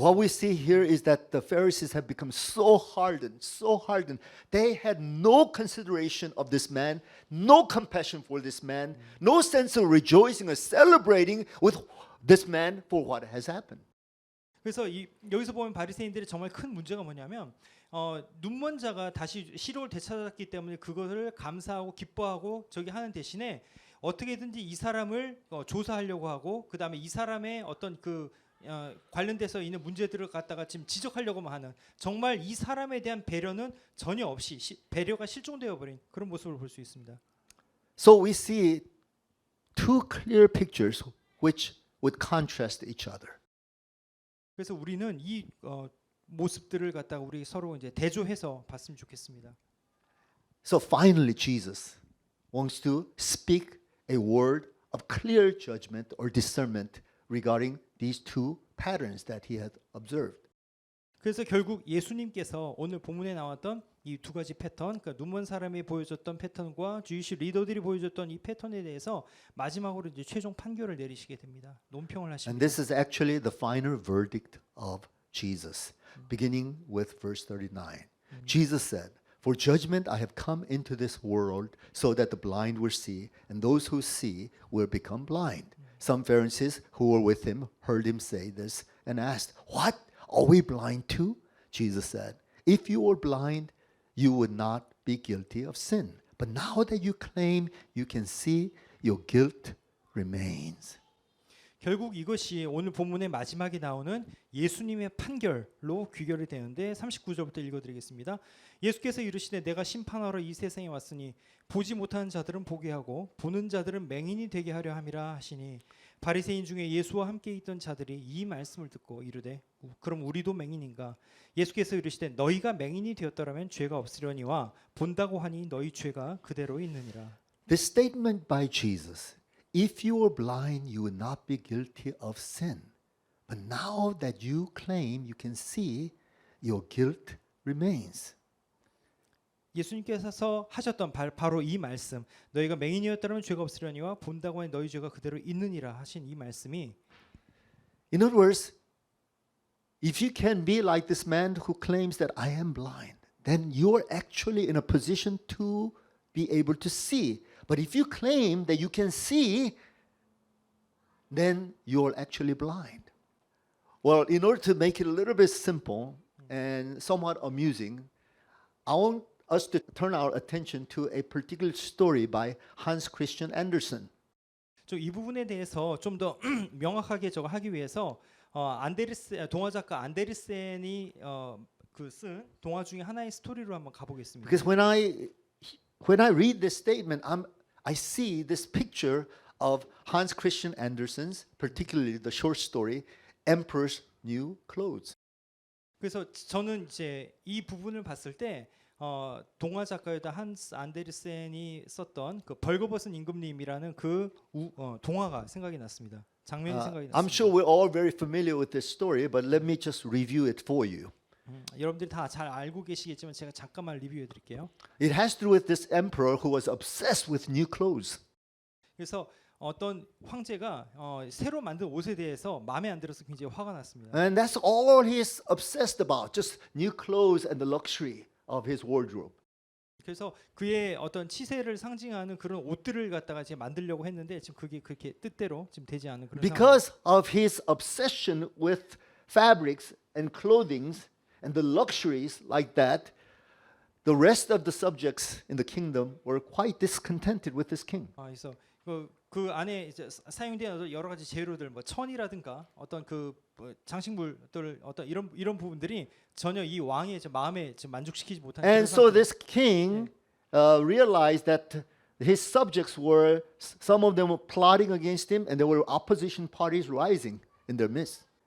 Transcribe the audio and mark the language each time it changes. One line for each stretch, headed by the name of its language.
English: And what we see here is that the Pharisees have become so hardened, so hardened. They had no consideration of this man, no compassion for this man, no sense of rejoicing or celebrating with this man for what has happened.
Korean: 그래서 여기서 보면 바리새인들의 정말 큰 문제가 뭐냐면 눈먼 자가 다시 시력을 되찾았기 때문에 그것을 감사하고 기뻐하고 저기 하는 대신에 어떻게든지 이 사람을 조사하려고 하고 그 다음에 이 사람의 어떤 관련돼서 있는 문제들을 갖다가 지금 지적하려고만 하는 정말 이 사람에 대한 배려는 전혀 없이 배려가 실종되어 버린 그런 모습을 볼 수 있습니다.
English: So we see two clear pictures which would contrast each other.
Korean: 그래서 우리는 이 모습들을 갖다가 우리 서로 이제 대조해서 봤으면 좋겠습니다.
English: So finally, Jesus wants to speak a word of clear judgment or discernment regarding these two patterns that he had observed.
Korean: 그래서 결국 예수님께서 오늘 본문에 나왔던 이 두 가지 패턴, 그러니까 눈먼 사람이 보여줬던 패턴과 주이시 리더들이 보여줬던 이 패턴에 대해서 마지막으로 이제 최종 판결을 내리시게 됩니다. 논평을
English: And
Korean: 하십니다.
English: this is actually the final verdict of Jesus, beginning with verse 39. Jesus said, "For judgment I have come into this world so that the blind will see, and those who see will become blind." Some Pharisees who were with him heard him say this and asked, "What? Are we blind too?" Jesus said, "If you were blind, you would not be guilty of sin. But now that you claim you can see, your guilt remains."
Korean: 결국 이것이 오늘 본문의 마지막에 나오는 예수님의 판결로 귀결이 되는데 39절부터 읽어드리겠습니다. 예수께서 이르시되 내가 심판하러 이 세상에 왔으니 보지 못하는 자들은 보게 하고 보는 자들은 맹인이 되게 하려 함이라 하시니 바리새인 중에 예수와 함께 있던 자들이 이 말씀을 듣고 이르되 그럼 우리도 맹인인가? 예수께서 이르시되 너희가 맹인이 되었더라면 죄가 없으려니와 본다고 하니 너희 죄가 그대로 있느니라.
English: This statement by Jesus, if you were blind, you would not be guilty of sin. But now that you claim you can see, your guilt remains.
Korean: 예수님께서 하셨던 바로 이 말씀, 너희가 맹인이었다면 죄가 없으려니와 본다고 하니 너희 죄가 그대로 있느니라 하신 이 말씀이,
English: In other words, if you can be like this man who claims that I am blind, then you are actually in a position to be able to see. But if you claim that you can see, then you are actually blind. Well, in order to make it a little bit simple and somewhat amusing, I want us to turn our attention to a particular story by Hans Christian Andersen.
Korean: 이 부분에 대해서 좀 더 명확하게 저거 하기 위해서 동화 작가 안데르센이 쓴 동화 중에 하나의 스토리로 한번 가보겠습니다.
English: Because when I read this statement, I see this picture of Hans Christian Andersen's, particularly the short story, Emperor's New Clothes.
Korean: 그래서 저는 이제 이 부분을 봤을 때 동화 작가였던 한스 안데르센이 썼던 그 벌거벗은 임금님이라는 동화가 생각이 났습니다. 장면이 생각이 났습니다.
English: I'm sure we're all very familiar with this story, but let me just review it for you.
Korean: 여러분들이 다 잘 알고 계시겠지만 제가 잠깐만 리뷰해 드릴게요.
English: It has to do with this emperor who was obsessed with new clothes.
Korean: 그래서 어떤 황제가 새로 만든 옷에 대해서 마음에 안 들어서 굉장히 화가 났습니다.
English: And that's all he's obsessed about, just new clothes and the luxury of his wardrobe.
Korean: 그래서 그의 어떤 치세를 상징하는 그런 옷들을 갖다가 이제 만들려고 했는데 지금 그게 그렇게 뜻대로 지금 되지 않은 그런
English: Because of his obsession with fabrics and clothings and the luxuries like that, the rest of the subjects in the kingdom were quite discontented with this king.
Korean: 그래서 그 안에 이제 사용된 여러 가지 재료들, 뭐 천이라든가 어떤 장식물들, 어떤 이런 부분들이 전혀 이 왕의 마음에 만족시키지 못하는.
English: And so this king realized that his subjects were, some of them were plotting against him, and there were opposition parties rising in their midst.